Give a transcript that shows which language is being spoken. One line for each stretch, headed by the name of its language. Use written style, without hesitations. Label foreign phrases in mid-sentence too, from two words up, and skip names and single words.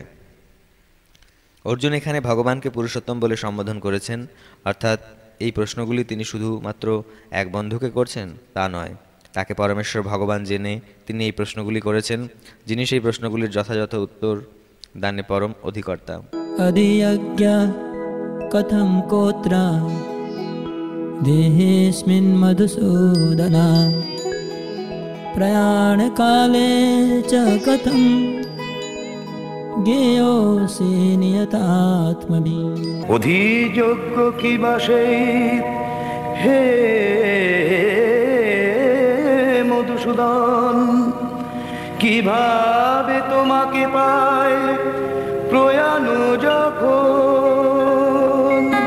Bangla: অর্জুন এখানে ভগবানকে পুরুষোত্তম বলে সম্বোধন করেছেন, অর্থাৎ এই প্রশ্নগুলি তিনি শুধুমাত্র এক বন্ধুকে করছেন তা নয়, তাকে পরমেশ্বর ভগবান জেনে তিনি এই প্রশ্নগুলি করেছেন, যিনি সেই প্রশ্নগুলির যথাযথ উত্তর দানে পরম অধিকর্তা।
Sanskrit: अधियज्ञ कथं कोत्र देहेऽस्मिन् मधुसूदन प्रयाणकाले च कथं ज्ञेयोऽसि नियतात्मभिः।
Bangla: অধিযোগ্য কি বাসে হে মধুসূদন, কিভাবে তোমাকে পায় প্রয়াণ যখন।